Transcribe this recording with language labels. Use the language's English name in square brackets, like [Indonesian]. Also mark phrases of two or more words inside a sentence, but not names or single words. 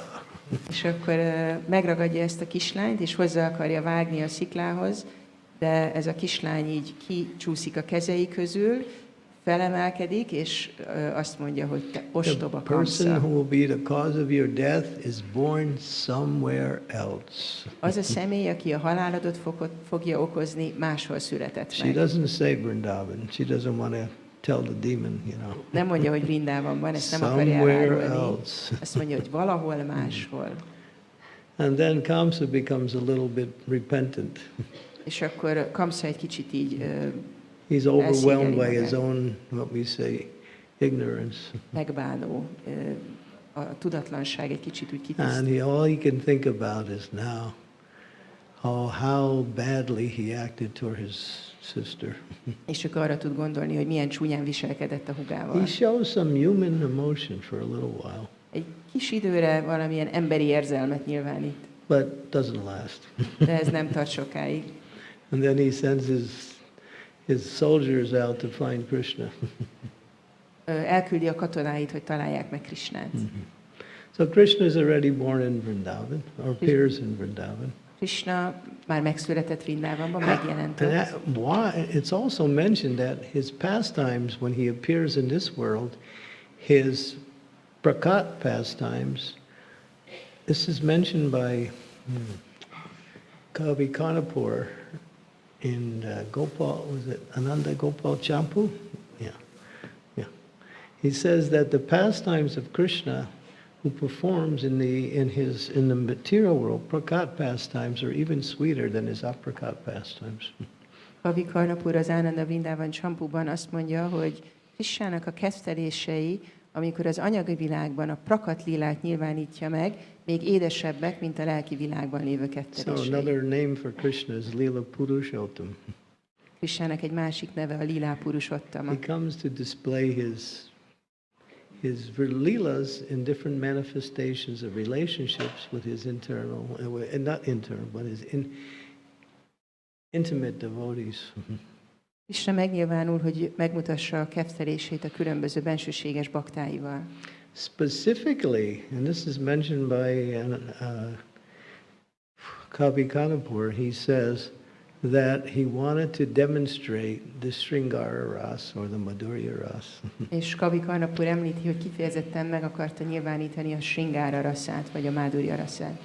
[Hungarian] És akkor megragadja ezt a kislányt, és hozzá akarja vágni a sziklához, de ez a kislány így kicsúszik a kezei közül, felemelkedik, és azt mondja, hogy te ostoba [English] The person who [Hungarian] Kamsa. [English] will be the cause of your death is born somewhere else. [Hungarian] Az a személy, aki a halálodat fogja okozni, máshol született [English] She [Hungarian] meg. [English] doesn't say Vrindavan. She doesn't want to tell the demon, [Hungarian] Nem mondja, hogy Vrindávonban, ezt nem akarja [English] Somewhere [Hungarian] elárulni. [English] else. [Hungarian] Azt mondja, hogy valahol máshol. [English] And then Kamsa becomes a little bit repentant. [Hungarian] És akkor Kamsa egy kicsit így [English] He's overwhelmed by his [Hungarian] magát. [English] own, what we say, ignorance. [Hungarian] megbánó, a tudatlanság egy kicsit úgy [English] And [Hungarian] kitisztít. [English] all he can think about is now how badly he acted toward his sister. [Hungarian] És csak arra tud gondolni, hogy milyen csúnyán viselkedett a hugával. [English] He shows some human emotion for a little while, [Hungarian] Egy kis időre valamilyen emberi érzelmet nyilvánít, [English] but doesn't last. [Hungarian] de ez nem tart sokáig. [English] And then he sends his soldiers out to find Krishna. [Hungarian] Elküldi a katonáit, hogy találják meg Krisnát. [English] So Krishna is already born in Vrindavan, or appears in Vrindavan. [Hungarian] Krishna már megszületett Vrindávonban, megjelent [English] And [Hungarian] ott. [English] why? It's also mentioned that his pastimes, when he appears in this world, his prakat pastimes, this is mentioned by Kavi Kanapur in Gopal, was it Ananda Gopal Champu? Yeah. He says that the pastimes of Krishna, who performs in the material world, prakat pastimes are even sweeter than his aprakat pastimes. [Hungarian] Kavi Karnapur az Ananda Vrindában Csampúban azt mondja, hogy Krisnának a kettelései, amikor az anyagi világban a prakat lilát nyilvánítja meg, még édesebbek, mint a lelki világban lévő [English] So [Hungarian] kettelései. [English] another name for Krishna is Lila Purushottam. [Hungarian] Krisnának egy másik neve a Lila Purushottama. [English] He comes to display his leelas in different manifestations of relationships with his internal, and not internal, but his intimate devotees. [Hungarian] Krisna megnyilvánul, hogy megmutassa a kettelését a különböző bensőséges baktáival. [English] Specifically, and this is mentioned by Kavi Kanapur, he says that he wanted to demonstrate the Sringara Ras or the Madhurya Ras. [Hungarian] És Kavi Karnapur említi, hogy kifejezetten meg akarta nyilvánítani a Sringára rasszát, vagy a Mádurja rasszát.